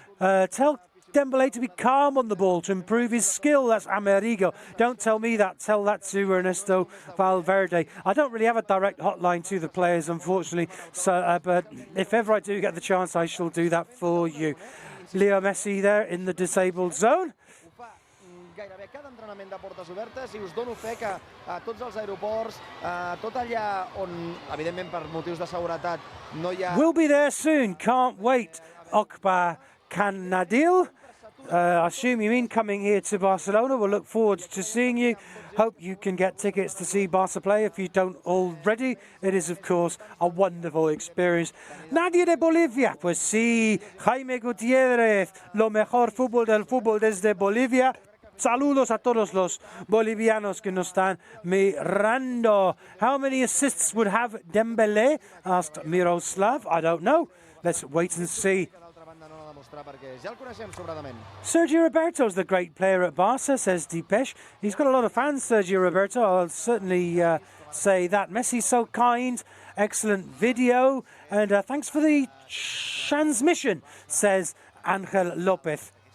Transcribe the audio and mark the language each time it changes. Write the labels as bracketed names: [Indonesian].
[English] Tell Dembélé to be calm on the ball, to improve his skill. That's Amerigo. Don't tell me that. Tell that to Ernesto Valverde. I don't really have a direct hotline to the players, unfortunately. So, but if ever I do get the chance, I shall do that for you. Leo Messi there in the disabled zone. [Catalan] Gairebé cada entrenament de portes obertes i us dono fe que a tots els aeroports, tot allà on, evidentment per motius de seguretat, no hi ha... [English] We'll be there soon. Can't wait. Okba Kanadil. I assume you mean coming here to Barcelona. We'll look forward to seeing you. Hope you can get tickets to see Barca play if you don't already. It is, of course, a wonderful experience. [Spanish] Nadie de Bolivia. Pues sí, Jaime Gutiérrez. Lo mejor fútbol del fútbol desde Bolivia. Saludos a todos los bolivianos que nos están mirando. [English] How many assists would have Dembélé? Asked Miroslav. I don't know. Let's wait and see. [Catalan] demostrar perquè ja el coneixem sobradament. [English] Sergio Roberto's the great player at Barca, says Deepesh. He's got a lot of fans, Sergio Roberto. I'll certainly say that. Messi's so kind. Excellent video. And thanks for the transmission, says Angel Lopez.